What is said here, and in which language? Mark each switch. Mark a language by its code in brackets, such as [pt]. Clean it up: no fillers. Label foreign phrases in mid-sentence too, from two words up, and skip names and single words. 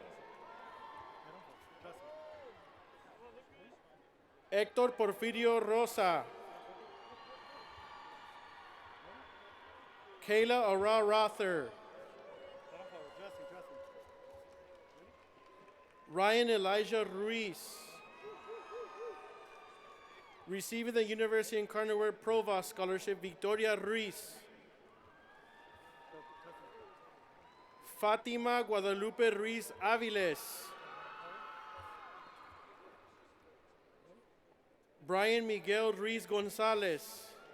[en] Héctor Porfirio Rosa. Kayla Ara Rother. Ryan Elijah Ruiz. Receiving the University of Incarnate Provost Scholarship, Victoria Ruiz. Fatima Guadalupe Ruiz Aviles. Brian Miguel Ruiz Gonzalez.